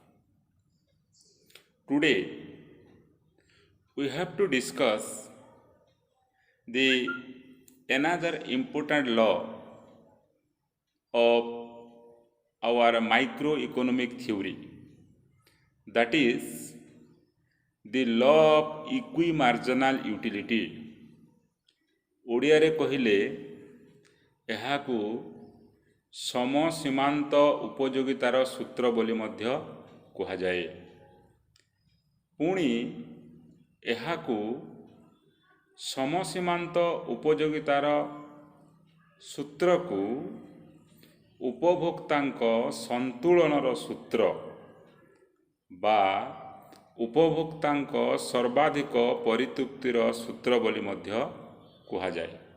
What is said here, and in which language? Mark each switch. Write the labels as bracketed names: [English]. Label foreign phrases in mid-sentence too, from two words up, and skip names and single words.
[English] Today, we have to discuss the another important law of our microeconomic theory, that is the law of equimarginal utility. [Odia] ଓଡ଼ିଆରେ କହିଲେ ଏହାକୁ ସମସୀମାନ୍ତ ଉପଯୋଗିତାର ସୂତ୍ର ବୋଲି ମଧ୍ୟ କୁହାଯାଏ। ପୁଣି ଏହାକୁ ସମସୀମାନ୍ତ ଉପଯୋଗିତାର ସୂତ୍ରକୁ ଉପଭୋକ୍ତାଙ୍କ ସନ୍ତୁଳନର ସୂତ୍ର ବା ଉପଭୋକ୍ତାଙ୍କ ସର୍ବାଧିକ ପରିତୃପ୍ତିର ସୂତ୍ର ବୋଲି ମଧ୍ୟ କୁହାଯାଏ।